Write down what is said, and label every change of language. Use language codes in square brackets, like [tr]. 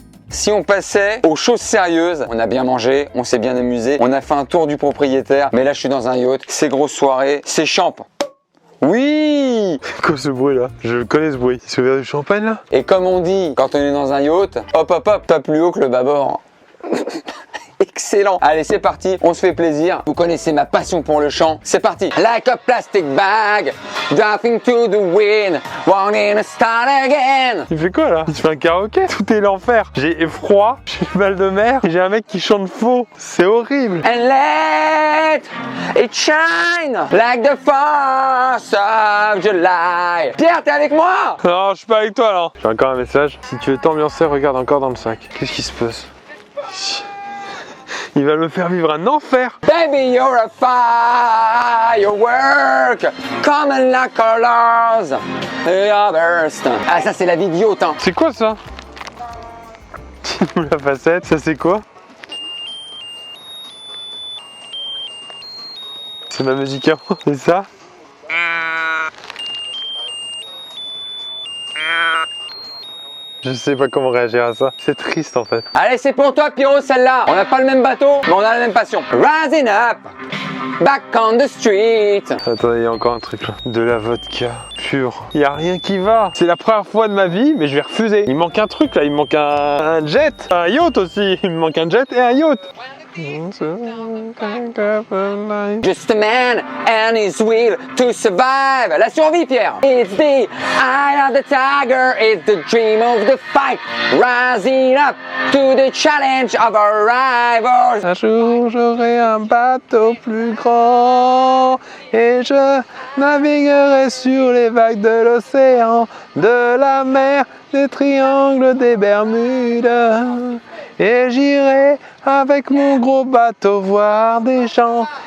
[fr] Si on passait aux choses sérieuses, on a bien mangé, on s'est bien amusé, on a fait un tour du propriétaire, mais là je suis dans un yacht, c'est grosse soirée, c'est champ. Oui! C'est quoi ce bruit là? Je connais ce bruit. Il se ouvert du champagne là? Et comme on dit, quand on est dans un yacht, hop hop hop, pas plus haut que le bâbord. Excellent. Allez, c'est parti, on se fait plaisir. Vous connaissez ma passion pour le chant. C'est parti. [en] Like a plastic bag, dropping to the wind, wanting to start again. [fr] Il fait quoi là? Il se fait un karaoké? Tout est l'enfer. J'ai froid, j'ai mal de mer, et j'ai un mec qui chante faux. C'est horrible. [en] And let it shine like the 4th of July. [fr] Pierre, t'es avec moi? Non, je suis pas avec toi là. J'ai encore un message. Si tu veux t'ambiancer, regarde encore dans le sac. Qu'est-ce qui se passe? Il va me faire vivre un enfer. [en] Baby, you're a firework, coming like colors, a burst. [fr] Ah, ça c'est la vie de yacht, hein. C'est quoi ça? La facette, ça c'est quoi? C'est ma musique à moi, c'est ça? Je sais pas comment réagir à ça. C'est triste en fait. Allez, c'est pour toi, Pierrot, celle-là. On n'a pas le même bateau, mais on a la même passion. [en] Rising up, back on the street. [fr] Attendez, il y a encore un truc là. De la vodka pure. Il y a rien qui va. C'est la première fois de ma vie, mais je vais refuser. Il me manque un truc là. Il me manque un jet. Un yacht aussi. Il me manque un jet et un yacht. [en] Just a man and his will to survive. [fr] La survie, [en] Pierre. It's the eye of the tiger, it's the dream of the fight. Rising up to the challenge of our rivals. [fr] Un jour j'aurai un bateau plus grand et je naviguerai sur les vagues de l'océan, de la mer, des triangles, des Bermudes. Et j'irai avec mon gros bateau voir des gens.